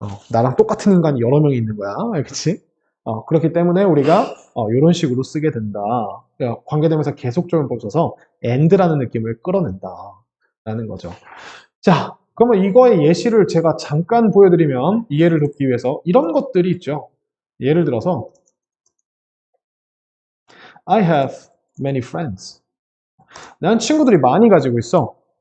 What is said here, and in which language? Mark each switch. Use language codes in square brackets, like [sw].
[ko] 나랑 똑같은 인간이 여러 명이 있는 거야. 그치? 그렇기 때문에 우리가 이런 식으로 쓰게 된다. 관계대명사 계속적용법 써서 and라는 느낌을 끌어낸다. 라는 거죠. 자, 그러면 이거의 예시를 제가 잠깐 보여드리면 이해를 돕기 위해서 이런 것들이 있죠. [en] 예를 들어서 I have many friends. [ko] 나는 친구들이 많이 가지고 있어.